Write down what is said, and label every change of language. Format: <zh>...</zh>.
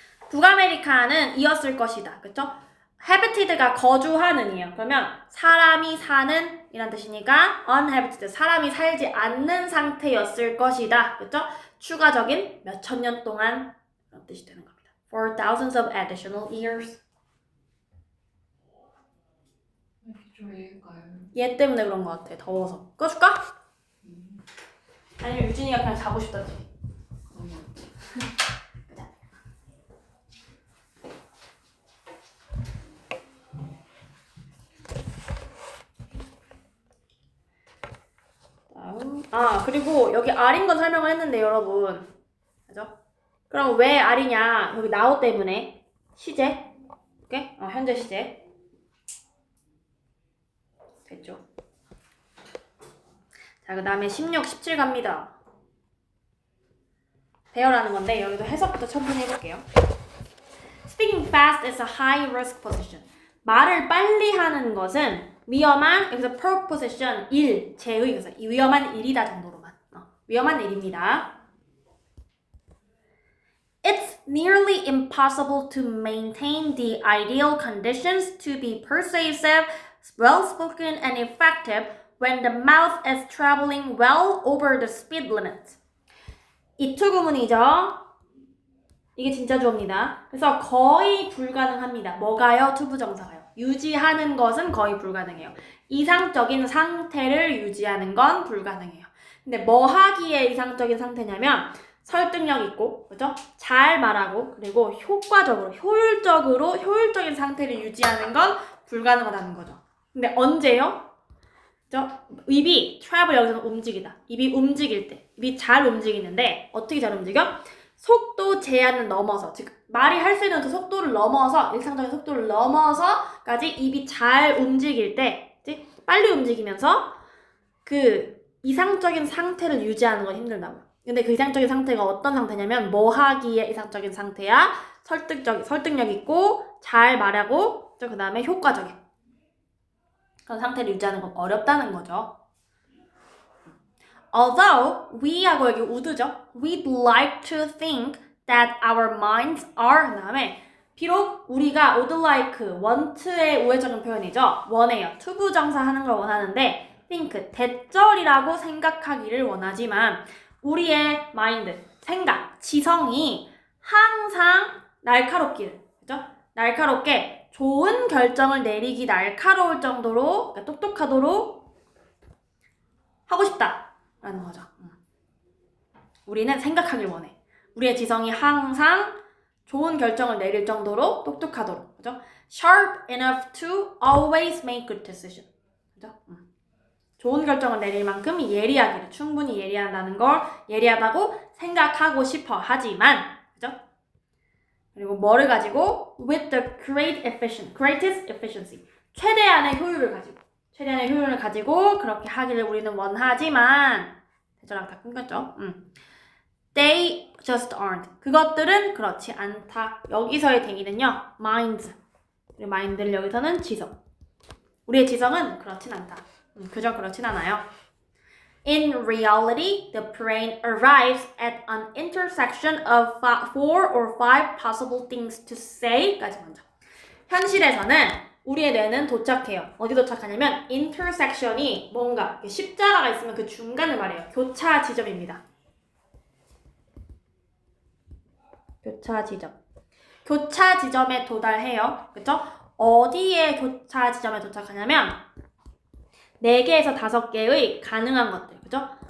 <ko>북아메리카는 이었을 것이다. 그쵸? habited가 거주하는이에요. 그러면 사람이 사는 이란 뜻이니까 uninhabited 사람이 살지 않는 상태였을 것이다. 그쵸? 추가적인 몇천 년 동안 이런 뜻이 되는 겁니다.</ko> <en>For thousands of additional years.</en> <ko>이렇게 저일까요? 얘 때문에 그런 것 같아. 더워서. 꺼줄까? 아니면 유진이가 그냥 자고 싶다지. 그러면 그리고 여기 R인 건 설명을 했는데 여러분. 그죠? 그럼 왜 R이냐? 여기 now 때문에. 시제. 오케이? 현재 시제. 됐죠? 자, 그 다음에 16, 17 갑니다. 배열하는 건데 여기도 해석부터 천천히 해볼게요.</ko> <en>Speaking fast is a high risk position.</en> <ko>말을 빨리 하는 것은 위험한, 여기서 preposition, 일, 제의, 그래서 위험한 일이다 정도로만. 위험한 일입니다.</ko> <en>It's nearly impossible to maintain the ideal conditions to be persuasive, well-spoken, and effective when the mouth is traveling well over the speed limit.</en> <ko>이 투구문이죠. 이게 진짜 주어입니다. 그래서 거의 불가능합니다. 뭐가요? 투부정사가요. 유지하는 것은 거의 불가능해요. 이상적인 상태를 유지하는 건 불가능해요. 근데 뭐 하기에 이상적인 상태냐면 설득력 있고, 그죠? 잘 말하고, 그리고 효과적으로, 효율적인 상태를 유지하는 건 불가능하다는 거죠. 근데 언제요? 그죠? 입이 travel 여기서는 움직이다. 입이 움직일 때, 입이 잘 움직이는데 어떻게 잘 움직여? 속도 제한을 넘어서, 즉 말이 할 수 있는 그 속도를 넘어서, 일상적인 속도를 넘어서까지 입이 잘 움직일 때, 빨리 움직이면서 그 이상적인 상태를 유지하는 건 힘들다고요. 근데 그 이상적인 상태가 어떤 상태냐면 뭐 하기에 이상적인 상태야? 설득력 있고 잘 말하고 그 다음에 효과적인 그런 상태를 유지하는 건 어렵다는 거죠.</ko> <en>Although we</en> <ko>하고 여기 would죠.</ko> <en>We'd like to think that our minds are</en> <ko>그 다음에 비록 우리가</ko> <en>would like,</en> <ko>want의 우회적인 표현이죠. 원해요. 투부정사 하는 걸 원하는데 think, 대절이라고 생각하기를 원하지만 우리의 마인드, 생각, 지성이 항상 날카롭기를, 그죠? 날카롭게 좋은 결정을 내리기 날카로울 정도로, 그러니까 똑똑하도록 하고 싶다라는 거죠. 우리는 생각하길 원해. 우리의 지성이 항상 좋은 결정을 내릴 정도로 똑똑하도록, 그죠?</ko> <en>Sharp enough to always make good decision, 그죠?</en> <ko>좋은 결정을 내릴 만큼 예리하기를, 충분히 예리하다는 걸 예리하다고 생각하고 싶어 하지만, 그죠? 그리고 뭐를 가지고</ko> <en>with the greatest efficiency,</en> <ko>최대한의 효율을 가지고 그렇게 하기를 우리는 원하지만, 대절랑 다 끊겼죠?</ko> <en>They just aren't.</en> <ko>그것들은 그렇지 않다. 여기서의 대기는요, minds. 그리고 mind를 여기서는 지성. 우리의 지성은 그렇진 않다. 그저 그렇진 않아요.</ko> <en>In reality, the brain arrives at an intersection of 4 or 5 possible things to say</en> <ko>까지 먼저. 현실에서는 우리의 뇌는 도착해요. 어디 도착하냐면 intersection이 뭔가 십자가가 있으면 그 중간을 말해요. 교차 지점입니다. 교차 지점에 도달해요. 그쵸? 어디에 교차 지점에 도착하냐면 4개에서 5개의 가능한 것들, 그죠?</ko>